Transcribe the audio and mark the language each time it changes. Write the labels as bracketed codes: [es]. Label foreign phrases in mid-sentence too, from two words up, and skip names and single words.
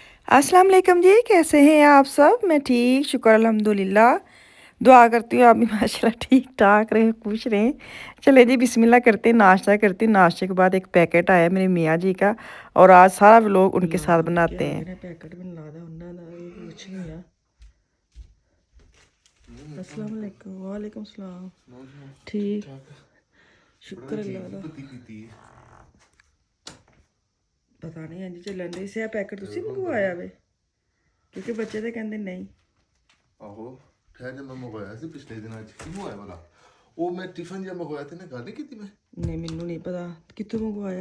[ar] السلام علیکم [ur] جی، کیسے ہیں آپ سب؟ میں ٹھیک، شکر الحمدللہ. دعا کرتی ہوں آپ بھی ماشاءاللہ ٹھیک ٹھاک رہیں، خوش رہیں. چلیے جی بسم اللہ کرتے ہیں، ناشتہ کرتے ہیں۔ ناشتے کے بعد ایک پیکٹ آیا میرے میاں جی کا اور آج سارا ولاگ ان کے ساتھ بناتے ہیں. [pa] पैकेट ਮੈਨੂੰ ਲੱਗਦਾ ਉਹਨਾਂ ਦਾ ਇਹ ਕੁਛ ਨਹੀਂ ਆ। [ar] السلام علیکم، وعلیکم السلام. [pa] ਠੀਕ, ਸ਼ੁਕਰ ਅੱਲ੍ਹਾ ਦਾ। ਪਤਾ ਨਹੀਂ ਇੰਜ ਚੱਲਣ ਡਈ ਸੀ। ਇਹ ਪੈਕਟ ਤੁਸੀਂ ਮੰਗਵਾਇਆ ਵੇ? ਕਿਉਂਕਿ ਬੱਚੇ ਤਾਂ ਕਹਿੰਦੇ ਨਹੀਂ। ਆਹੋ ਠਹਿਰ ਜਾ, ਮੈਂ ਮੰਗਵਾਇਆ ਸੀ ਪਿਛਲੇ ਦਿਨਾਂ 'ਚ। ਕਿਉਂ ਆਇਆ ਵਾਲਾ ਉਹ ਮੈਂ ਟਿਫਨ ਜਿਹਾ ਮੰਗਵਾਇਆ ਤੇ ਨਾ ਗੱਲ ਨਹੀਂ ਕੀਤੀ ਮੈਂ। ਨਹੀਂ ਮੈਨੂੰ ਨਹੀਂ ਪਤਾ ਕਿੱਥੋਂ ਮੰਗਵਾਇਆ।